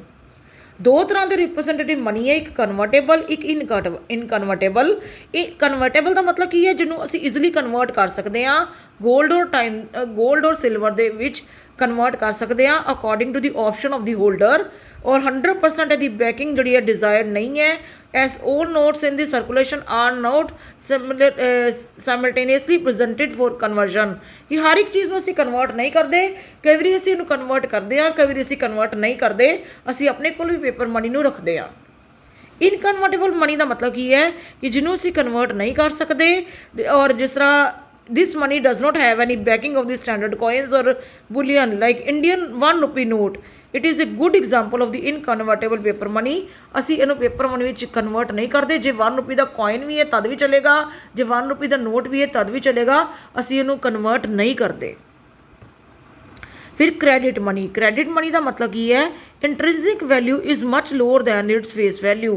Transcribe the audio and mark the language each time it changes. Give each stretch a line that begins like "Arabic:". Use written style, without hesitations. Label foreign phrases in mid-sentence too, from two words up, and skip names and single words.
Punjabi: ਦੋ ਤਰ੍ਹਾਂ ਦੇ
English: representative money
Punjabi: ਹੈ, ਇੱਕ ਕਨਵਰਟੇਬਲ, ਇੱਕ ਇਨਕਨਵਰਟੇਬਲ। ਇਹ ਕਨਵਰਟੇਬਲ ਦਾ ਮਤਲਬ ਕੀ ਹੈ? ਜਿਹਨੂੰ ਅਸੀਂ ਈਜ਼ੀਲੀ ਕਨਵਰਟ ਕਰ ਸਕਦੇ ਹਾਂ
English: gold or silver
Punjabi: ਦੇ ਵਿੱਚ ਕਨਵਰਟ ਕਰ ਸਕਦੇ ਹਾਂ
English: according to the option of the holder.
Punjabi: ਔਰ 100% ਇਹਦੀ ਬੈਕਿੰਗ ਜਿਹੜੀ ਹੈ ਡਿਜ਼ਾਇਰਡ ਨਹੀਂ ਹੈ,
English: as all notes in the circulation are not simultaneously presented for conversion।
Punjabi: ਕਿ ਹਰ ਇੱਕ ਚੀਜ਼ ਨੂੰ ਅਸੀਂ ਕਨਵਰਟ ਨਹੀਂ ਕਰਦੇ, ਕਈ ਵਾਰੀ ਅਸੀਂ ਇਹਨੂੰ ਕਨਵਰਟ ਕਰਦੇ ਹਾਂ, ਕਈ ਵਾਰੀ ਅਸੀਂ ਕਨਵਰਟ ਨਹੀਂ ਕਰਦੇ, ਅਸੀਂ ਆਪਣੇ ਕੋਲ ਵੀ
English: paper money
Punjabi: ਨੂੰ ਰੱਖਦੇ ਹਾਂ।
English: inconvertible money
Punjabi: ਦਾ ਮਤਲਬ ਕੀ ਹੈ? ਕਿ ਜਿਹਨੂੰ ਅਸੀਂ ਕਨਵਰਟ ਨਹੀਂ ਕਰ ਸਕਦੇ ਔਰ ਜਿਸ ਤਰ੍ਹਾਂ
English: this money does not have any backing of the standard coins or bullion like Indian 1 rupee note। it is a good example of the inconvertible paper money।
Punjabi: ਅਸੀਂ ਇਹਨੂੰ
English: paper money
Punjabi: ਵਿੱਚ ਕਨਵਰਟ ਨਹੀਂ ਕਰਦੇ। ਜੇ 1 ਰੁਪਏ ਦਾ ਕੋਇਨ ਵੀ ਹੈ ਤਦ ਵੀ ਚਲੇਗਾ, ਜੇ 1 ਰੁਪਏ ਦਾ ਨੋਟ ਵੀ ਹੈ ਤਦ ਵੀ ਚਲੇਗਾ, ਅਸੀਂ ਇਹਨੂੰ ਕਨਵਰਟ ਨਹੀਂ ਕਰਦੇ। ਫਿਰ
English: credit money. credit money
Punjabi: ਦਾ ਮਤਲਬ ਕੀ ਹੈ?
English: intrinsic value is much lower than its face value.